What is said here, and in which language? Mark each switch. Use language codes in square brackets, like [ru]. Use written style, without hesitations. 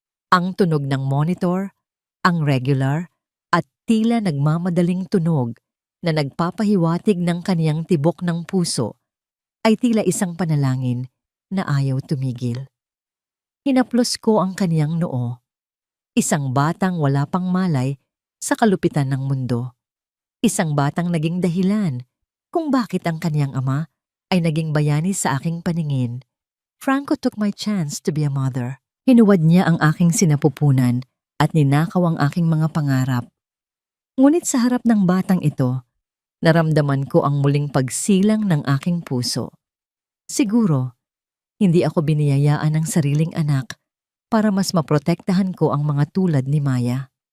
[tl] Ang tunog ng monitor, ang regular, at tila nagmamadaling tunog na nagpapahiwatig ng kaniyang tibok ng puso ay tila isang panalangin na ayaw tumigil. Hinaplos ko ang kaniyang noo. Isang batang wala pang malay sa kalupitan ng mundo. Isang batang naging dahilan kung bakit ang kaniyang ama ay naging bayani sa aking paningin. [en] Franco took my chance to be a mother. [tl] Hinuwad niya ang aking sinapupunan at ninakaw ang aking mga pangarap. Ngunit sa harap ng batang ito, naramdaman ko ang muling pagsilang ng aking puso. Siguro, Hindi ako biniyayaan ng sariling anak para mas maprotektahan ko ang mga tulad ni Maya.